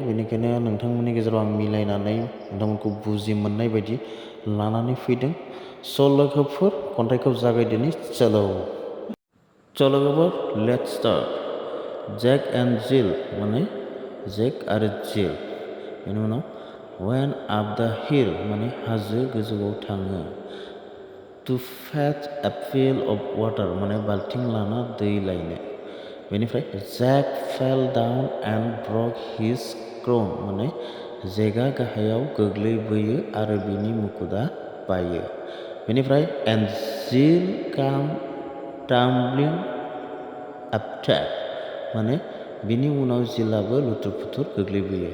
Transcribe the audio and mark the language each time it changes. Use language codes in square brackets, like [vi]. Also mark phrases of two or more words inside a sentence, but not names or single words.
[brx] बेनिखायनो नोंथांमोननि गेजेराव आं मिलायनानै नोंथांमोनखौ बुजि मोननाय बायदि लानानै फैदों। स' लोगोफोर खन्थाइखौ जागायदिनि लोगोफोर [en] let's start. [brx] जेक एन्ड जिल माने जेक आरो जिल। बेनि उनाव [en] went up the hill [brx] माने हाजो गोजौआव थाङो। [en] to fetch a pail of water [brx] माने बाल्थिं लाना दै लायनो। बेनिफ्राय [en] Jack fell down and broke his crown [brx] माने जेकआ गाहायाव गोग्लैबोयो आरो बिनि मुकुटआ बायो। बेनिफ्राय [en] and Jill came tumbling after [brx] माने बिनि उनाव जिलाबो लुथुर पुथुर गोग्लैबोयो।